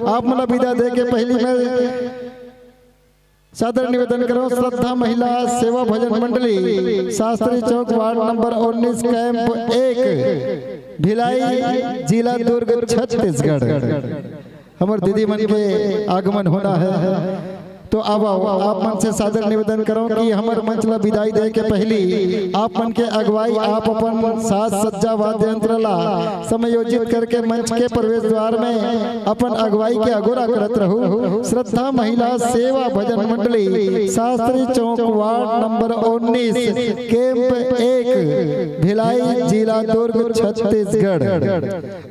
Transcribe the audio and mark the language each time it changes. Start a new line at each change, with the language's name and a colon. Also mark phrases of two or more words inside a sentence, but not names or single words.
Chhattisgarhi: आप मतलब विदा दे के पहली में सादर निवेदन करो। श्रद्धा महिला सेवा भजन मंडली, शास्त्री चौक, वार्ड नंबर 19, कैंप 1, भिलाई, जिला दुर्ग, छत्तीसगढ़। हमारे दीदी मन के आगमन होना है, तो अब आप मन से सादर निवेदन करो कि हमारे मंच ला विदाई दे के पहली आप मन के अगुवाई आप अपन साज सज्जा वाद्य यंत्र ला समायोजित करके मंच के प्रवेश द्वार में अपन अगुवाई के अगोरा करत रहू। श्रद्धा महिला सेवा भजन मंडली, शास्त्री चौक, वार्ड नंबर 19, कैंप 1, भिलाई, जिला दुर्ग, छत्तीसगढ़।